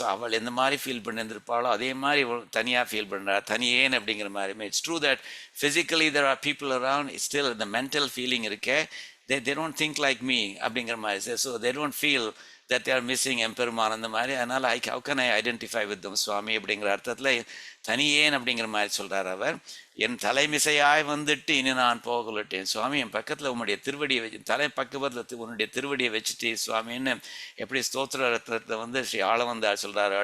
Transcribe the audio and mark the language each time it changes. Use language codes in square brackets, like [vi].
[ta] So அவள் எந்த மாதிரி ஃபீல் பண்ணியிருந்திருப்பாளோ அதே மாதிரி தனியாக ஃபீல் பண்ணுறா, தனியேன் அப்படிங்கிற மாதிரி. [en] it's true that physically there are people around, still [ta] இந்த மென்டல் ஃபீலிங் இருக்கே, [en] they don't think like me [ta] அப்படிங்கிற மாதிரி. [en] so they don't feel that they are missing எம்பெருமான் [ta] அந்த மாதிரி. அதனால் [en] how can I identify with them [ta] சுவாமி அப்படிங்கிற அர்த்தத்தில் தனியேன் அப்படிங்கிற மாதிரி சொல்கிறார் அவர். என் தலைமிசையாய் வந்துட்டு இனி நான் போகலட்டேன் சுவாமி, என் பக்கத்தில் உன்னுடைய திருவடியை வச்சு, தலை பக்கத்தில் உன்னுடைய திருவடியை வச்சுட்டு சுவாமின்னு எப்படி ஸ்தோத்திர ரத்னத்தை வந்து ஸ்ரீ ஆளவந்தார் சொல்கிறார்.